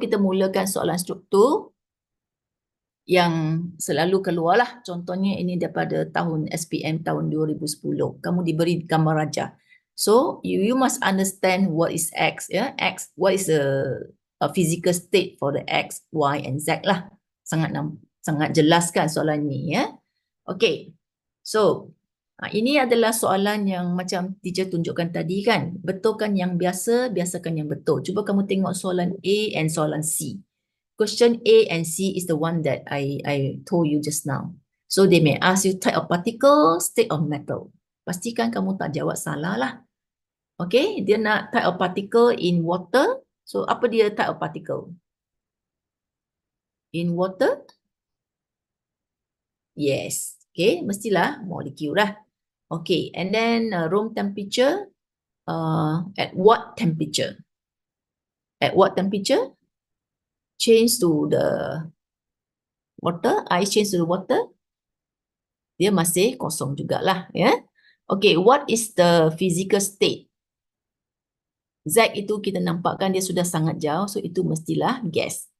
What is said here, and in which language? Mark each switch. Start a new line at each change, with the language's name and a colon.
Malay: Kita mulakan soalan struktur yang selalu keluar lah. Contohnya ini daripada tahun SPM tahun 2010. Kamu diberi gambar raja.
English: So you must understand what is X ya. X, what is the physical state for the X, Y and Z lah.
Malay: Sangat jelaskan soalan ni ya. Okay. So, ini adalah soalan yang macam teacher tunjukkan tadi kan. Betulkan yang biasa, biasakan yang betul. Cuba kamu tengok soalan A and soalan C.
English: Question A and C is the one that I told you just now. So, they may ask you type of particle, state of metal.
Malay: Pastikan kamu tak jawab salah lah.
English: Okay, dia nak type of particle in water. So, apa dia type of particle? In water?
Malay: Yes. Okay, mestilah molekul lah.
English: Okay, and then room temperature, at what temperature? At what temperature? Change to the water, ice change to the water.
Malay: Dia masih kosong jugalah, ya.
English: Okay, what is the physical state?
Malay: Z itu kita nampakkan dia sudah sangat jauh, so itu mestilah gas.